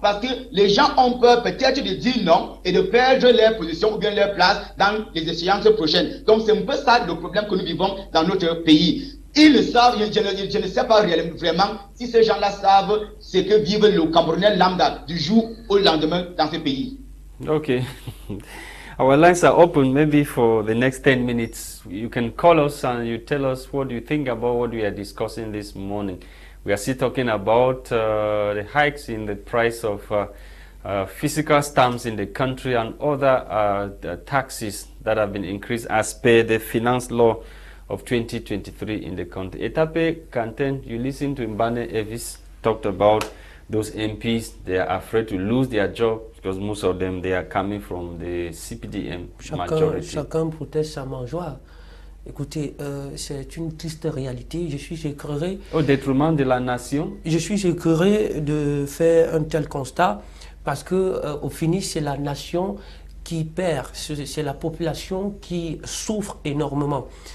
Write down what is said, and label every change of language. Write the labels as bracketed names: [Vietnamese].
[French] Parce que les gens ont peur peut-être de dire non et de perdre leur position ou bien leur place dans les échéances prochaines. Donc c'est un peu ça le problème que nous vivons dans notre pays. Ils le savent, je ne sais pas vraiment si ces gens-là savent ce que vivent le Camerounais lambda du jour au lendemain dans ce pays. [English] Okay. Our lines are open. Maybe for the next 10 minutes, you can call us and you tell us what you think about what we are discussing this morning. We are still talking about the hikes in the price of physical stamps in the country and other taxes that have been increased as per the finance law of 2023 in the country. Etape Kanten, you listen to Mbane Evis talked about those MPs. They are afraid to lose their job because most of them, they are coming from the CPDM majority. [French] Chacun protège sa mangeoire. Écoutez, c'est une triste réalité. Je suis écœuré. Au détriment de la nation. Je suis écœuré de faire un tel constat parce que au finish, c'est la nation qui perd, c'est la population qui souffre énormément.